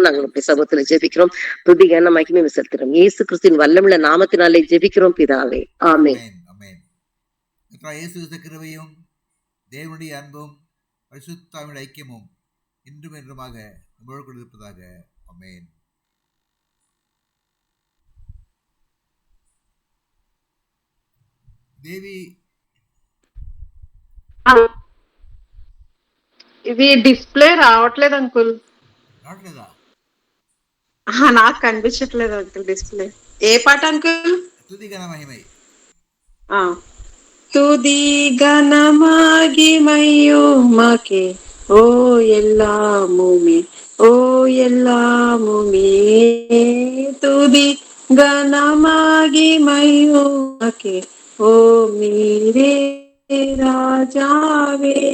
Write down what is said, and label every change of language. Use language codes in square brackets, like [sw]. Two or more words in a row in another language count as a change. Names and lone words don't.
[ta] நாங்கள் உடைய சமூகத்துல ஜெபிக்கிறோம். துதிகான மகிமை செலுத்துறோம். இயேசு கிறிஸ்துவின் வல்லமுள்ள நாமத்தினாலே ஜெபிக்கிறோம் பிதாவே. ஆமென். ஆமென். இயேசு கிறிஸ்து கிருபையும் தேவனுடைய அன்பும் பரிசுத்தாவின் ஐக்கியமும் இன்றும் என்றுமாக உங்களோடு கூட இருப்பதாக. ஆமென். [te] దేవి ఇది డిస్ప్లే రావట్లేదు అంకుల్. రావట్లేదా? నాకు కనిపించట్లేదు అంకుల్ డిస్ప్లే. ఏ పాట అంకుల్? [ta] துதி கன மகிமை. துதி கனமாகிமையுமக்கே ஓ எல்லாமுமே, ஓ எல்லாமுமே. துதி கனமாகிமையுமக்கே ஓ மீரே ராஜாவே.